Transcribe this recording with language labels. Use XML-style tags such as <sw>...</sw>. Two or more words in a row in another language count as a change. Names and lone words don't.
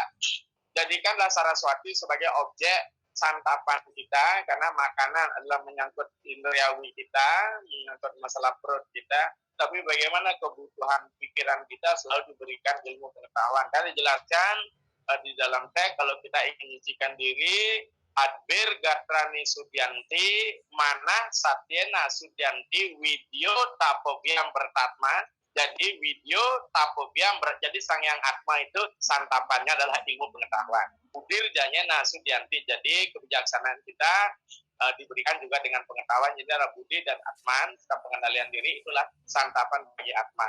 <id>Jadikanlah Saraswati sebagai objek santapan kita, karena makanan adalah menyangkut indriawi kita, menyangkut masalah perut kita, tapi bagaimana kebutuhan pikiran kita selalu diberikan ilmu pengetahuan. Karena dijelaskan di dalam teks, kalau kita ingin menyucikan diri,</id> <sa>Adbir Gatrani Sudyanti, Manah Satyena Sudyanti, Widyo Tapobiam Bertatma.</sa> <id>Jadi</id> <sa>Widyo Tapobiam,</sa> <id>jadi Sang Yang Atma itu santapannya adalah ilmu pengetahuan.</id> <sa>Udir Janyena Sudyanti,</sa> <id>jadi kebijaksanaan kita diberikan juga dengan pengetahuan. Jadi ada budi dan atman, pengendalian diri itulah santapan bagi atman.</id>